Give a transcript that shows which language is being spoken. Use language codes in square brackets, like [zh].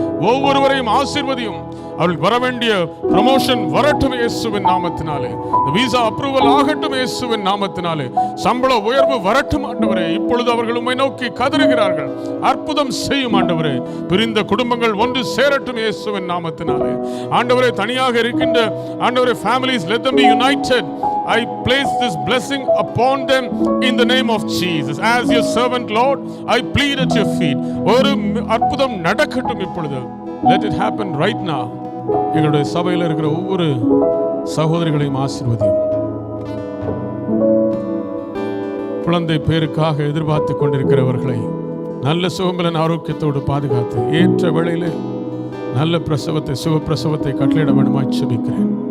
[ta] ஒவ்வொருவரையும் ஆசீர்வதியும். அவர்கள் வர வேண்டிய ப்ரமோஷன் வரட்டும் இயேசுவின் நாமத்தினாலே. விசா அப்ரூவல் ஆகட்டும் இயேசுவின் நாமத்தினாலே. சம்பள உயர்வு வரட்டும் ஆண்டவரே. இப்பொழுது அவர்கள் உம்மை நோக்கி கதறுகிறார்கள். அற்புதம் செய்யும் ஆண்டவரே. பிரிந்த குடும்பங்கள் ஒன்று சேரட்டும் இயேசுவின் நாமத்தினாலே. ஆண்டவரே, தனியாக இருக்கின்ற ஆண்டவரே [en] families, let them be united. I place this blessing upon them in the name of Jesus. As your servant Lord, I plead at your feet. [ta] ஒரு அற்புதம் நடக்கட்டும் இப்பொழுது. [en] Let it happen right now. [ta] எங்களுடைய சபையில் இருக்கிற ஒவ்வொரு சகோதரிகளையும் ஆசீர்வதியும். குழந்தை பேருக்காக எதிர்பார்த்து கொண்டிருக்கிறவர்களை நல்ல சுகம்பலன் ஆரோக்கியத்தோடு பாதுகாத்து ஏற்ற வேளையிலே நல்ல பிரசவத்தை, சுகப்பிரசவத்தை கட்டளையிட வேண்டுமாய் ஜெபிக்கிறேன்.